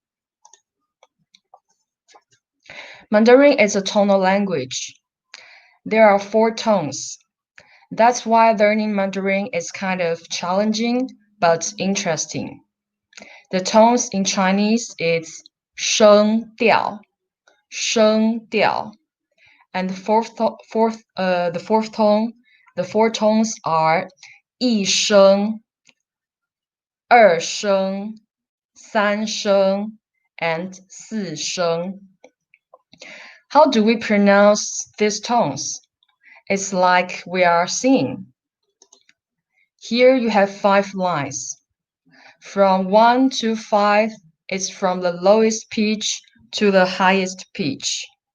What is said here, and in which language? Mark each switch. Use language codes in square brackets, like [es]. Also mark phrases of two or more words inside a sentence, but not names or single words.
[en] Mandarin is a tonal language. There are 4 tones. That's why learning Mandarin is kind of challenging but interesting. The tones in Chinese is [zh] 声调, 声调, [en] and the fourth tone, the 4 tones are [zh] 一声, 二声, 三声, [en] and [zh] 四声. [en] How do we pronounce these tones? It's like we are singing. Here you have 5 lines. From 1 to 5, it's from the lowest pitch to the highest pitch.